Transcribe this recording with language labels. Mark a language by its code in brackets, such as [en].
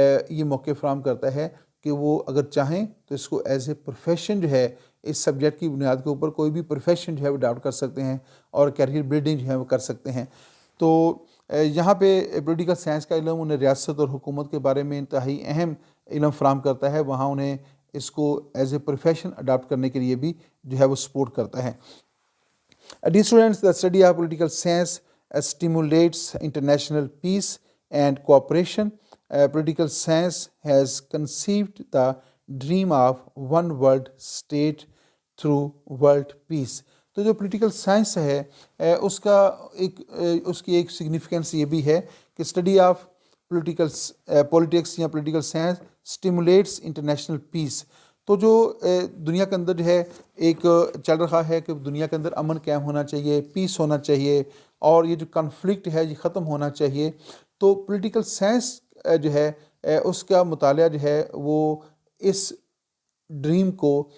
[ur] یہ موقع فراہم کرتا ہے کہ وہ اگر چاہیں تو اس کو ایز اے پروفیشن جو ہے اس سبجیکٹ کی بنیاد کے اوپر کوئی بھی پروفیشن جو ہے وہ اڈاپٹ کر سکتے ہیں اور کیریئر بلڈنگ جو ہے وہ کر سکتے ہیں۔ تو یہاں پہ پولیٹیکل سائنس کا علم انہیں ریاست اور حکومت کے بارے میں انتہائی اہم علم فراہم کرتا ہے، وہاں انہیں اس کو ایز اے پروفیشن اڈاپٹ کرنے کے لیے بھی جو ہے وہ سپورٹ کرتا ہے۔ [en] Dear students, the study of political science stimulates international peace and cooperation. Political science has conceived the dream of one world state through world peace. [ur] تو جو پولیٹیکل سائنس ہے اس کی ایک سگنیفیکنس یہ بھی ہے کہ [en] study of politics یا political science stimulates international peace, [ur] تو جو دنیا کے اندر جو ہے ایک چل رہا ہے کہ دنیا کے اندر امن قائم ہونا چاہیے، پیس ہونا چاہیے، اور یہ جو کنفلکٹ ہے یہ ختم ہونا چاہیے، تو پولیٹیکل سائنس جو ہے اس کا مطالعہ جو ہے وہ اس ڈریم کو